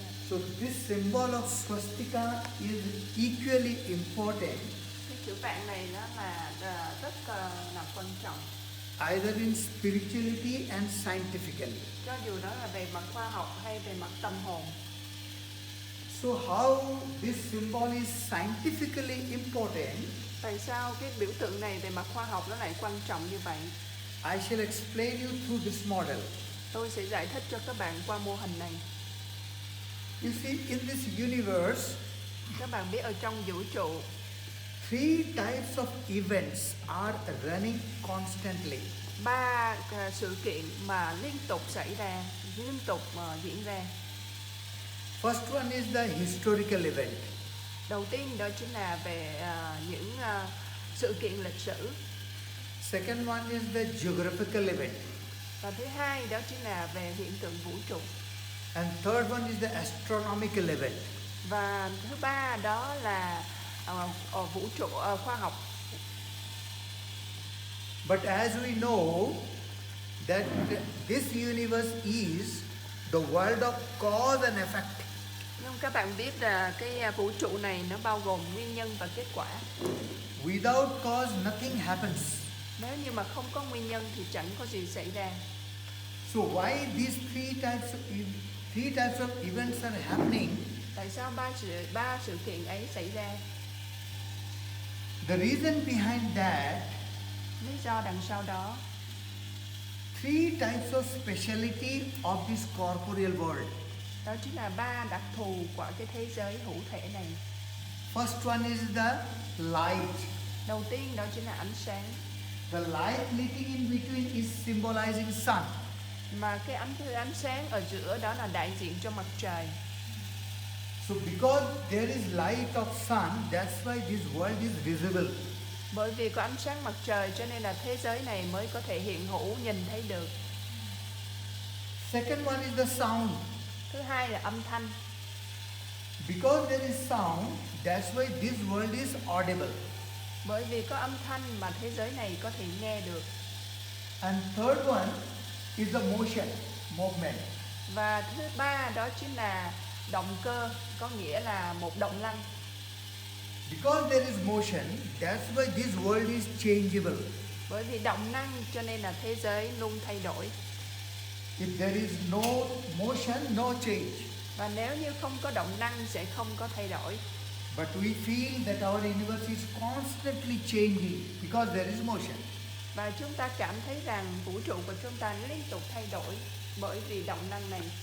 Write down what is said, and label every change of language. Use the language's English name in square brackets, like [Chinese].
[English] So this symbol of swastika is equally important [Vietnamese] Cái chữ vạn này nó là rất là quan trọng, [English] either in spirituality and scientifically. [Vietnamese] cho dù đó là về mặt khoa học hay về mặt tâm hồn. [English] So how this symbol is scientifically important, [Vietnamese] Tại sao cái biểu tượng này về mặt khoa học nó lại quan trọng như vậy? [English] I shall explain you through this model. [Vietnamese] Tôi sẽ giải thích cho các bạn qua mô hình này. [English] You see, in this universe, [Vietnamese] Các bạn biết ở trong vũ trụ, [English] three types of events are running constantly. [Vietnamese] 3 sự kiện mà liên tục xảy ra, liên tục diễn ra. [English] First one is the historical event. [Vietnamese] Đầu tiên đó chính là về những sự kiện lịch sử. [English] Second one is the geographical event. [Vietnamese] Và thứ hai đó chính là về hiện tượng vũ trụ. [English] And third one is the astronomical event. [Vietnamese] Và thứ ba đó là vũ trụ khoa học. [English] But as we know that this universe is the world of cause and effect. [Vietnamese] Nhưng các bạn biết là cái vũ trụ này nó bao gồm nguyên nhân và kết quả. [English] Without cause, nothing happens. [Vietnamese] Nếu như mà không có nguyên nhân thì chẳng có gì xảy ra. [English] So why these three types of events are happening? [Vietnamese] Tại sao ba sự kiện ấy xảy ra? [English] The reason behind that, [Vietnamese] Lý do đằng sau đó, [English] three types of speciality of this corporeal world. [Vietnamese] đó chính là 3 đặc thù của cái thế giới hữu thể này. [English] First one is the light. [Vietnamese] Đầu tiên đó chính là ánh sáng. [English] The light leading in between is symbolizing sun. [Vietnamese] Mà cái ánh sáng ở giữa đó là đại diện cho mặt trời. [English] So because there is light of sun, that's why this world is visible. [Vietnamese] Bởi vì có ánh sáng mặt trời cho nên là thế giới này mới có thể hiện hữu, nhìn thấy được. [English] Second one is the sound. [Vietnamese] Thứ hai là âm thanh. [English] Because there is sound, that's why this world is audible. [Vietnamese] Bởi vì có âm thanh mà thế giới này có thể nghe được. [English] And third one is the motion, movement. [Vietnamese] Và thứ ba đó chính là động cơ, có nghĩa là một động năng. [English] Because there is motion, that's why this world is changeable. [Vietnamese] Bởi vì động năng cho nên là thế giới luôn thay đổi. [English] If there is no motion, no change. [Vietnamese] Và nếu như không có động năng sẽ không có thay đổi. [English] But we feel that our universe is constantly changing because there is motion. [Vietnamese] Và chúng ta cảm thấy rằng vũ trụ của chúng ta liên tục thay đổi bởi vì động năng này.